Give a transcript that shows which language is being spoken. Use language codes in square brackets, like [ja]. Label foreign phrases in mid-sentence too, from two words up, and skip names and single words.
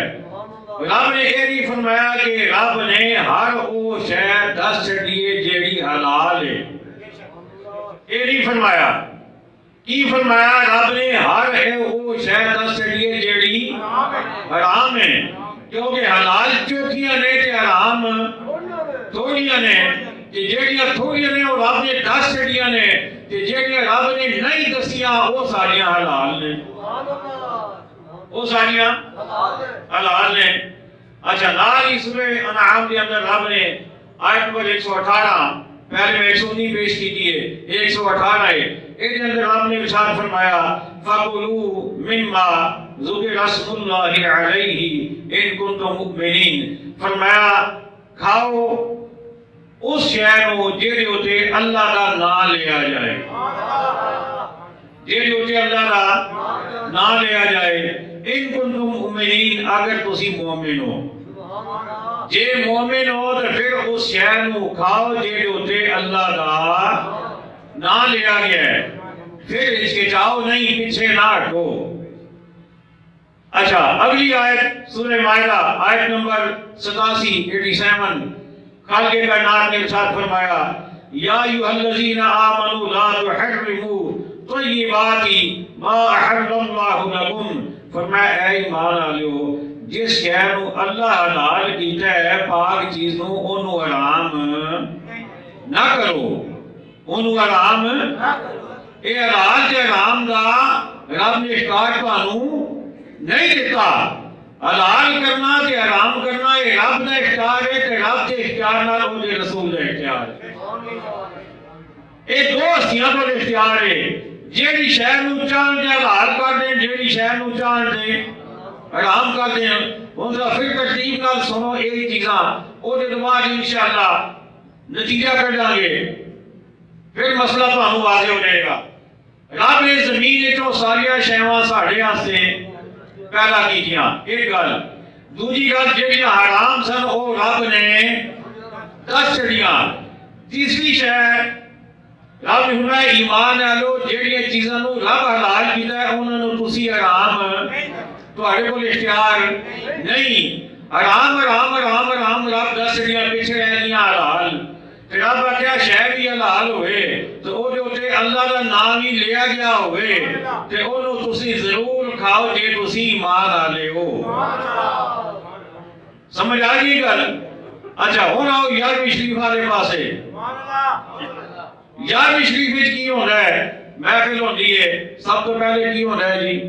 [pa] رب نے یہ نہیں فرمایا کہ رب نے ہر وہ شے دس چھڈی ہے جیڑی حلال ہے. [ur] یہ نہیں فرمایا. [pa] کی فرمایا رب نے ہر وہ شے دس چھڈی ہے جیڑی حرام ہے. کیونکہ حلال چوکھیاں نے تے حرام تھوڑیاں نے. جیڑیاں تھوڑیاں نے وہ رب نے دس چھڈیاں نے تے جیڑیاں رب نے نہیں دسیاں وہ ساریاں حلال نے. وہ ساریاں حلال نے. [ur] اچھا نال ہی سورہ انعام کے اندر رب نے آیت نمبر 118 پہلے میں 119 پیش کی ہے 118 ہے. اس اندر رب نے ارشاد فرمایا [ar] فَقُلُوا مِمَّا ذُكِرَ اسْمُ اللَّهِ عَلَيْهِ إِن كُنتُم مُؤْمِنِينَ. [pa] فرمایا کھاؤ اس شے نو جہدے اوتے اللہ دا نام لیا جائے. جہدے اوتے اللہ دا نام لیا جائے. [ar] ان کنتم مؤمنین [pa] اگر تسی مومن ہو. جے مومن ہو تو پھر اس شے نو کھاؤ جہدے اوتے اللہ دا نام لیا گیا ہے. پھر ہچکچاؤ نہیں، پیچھے نہ ہٹو. [ur] اچھا اگلی آیت سورہ مائدہ آیت نمبر 87 خالق کائنات نے ارشاد فرمایا [ar] یا ایھا الذین آمنوا لا تحرموا طیبات ما احل اللہ لکم. [pa] فرمایا اے ایمان والو جس شے نو اللہ حلال کیتا ہے پاک چیز نو اونوں حرام نہ کرو. اونوں حرام نہ کرو. اے حلال تے حرام دا رب نے اختیار تانوں نہیں دیتا. حلال کرنا تے حرام کرنا یہ رب دا اختیار ہے تے رب دے اختیار نال او دے رسول دا اختیار ہے. یہ دو ہستیاں دا اختیار ہے. جیڑی شے نو چاہن دے حلال کر دیں، جیڑی شے نو چاہن دے حرام کر دیں. ہن ذرا پھر ترتیب نال سنو یہ چیزاں او دے بعد انشاءاللہ نتیجہ کڈاں گے. پھر مسئلہ تانوں واضح ہو جائے گا. رب نے زمین وچوں ساریاں شیواں ساڈے واسطے پیدا کیتیاں. ایک گل. دوجی گل جہڑیاں حرام سن وہ رب نے دس چھڑیاں. تیسری شے رب نے فرمایا ایمان والو جہڑیاں چیزاں نو رب حلال کیتا ہے انہاں نو تسی حرام تواڈے کول اختیار نہیں. حرام حرام حرام حرام رب دس چھڑیاں پیچھے رہ گئیاں حلال. پھر رب آخیا شے بھی حلال ہوئے تو او دے اوتے اللہ دا نام ہی لیا گیا ہوئے تے اونوں تسی ضرور کھاؤ جے تسی ایمان والے ہو. سمجھ آ گئی گل. اچھا ہن آؤ 11ویں شریف والے پاسے. 11ویں شریف وچ کی ہوندا ہے؟ محفل ہوندی ہے. سب تو پہلے کی ہوندا ہے جی؟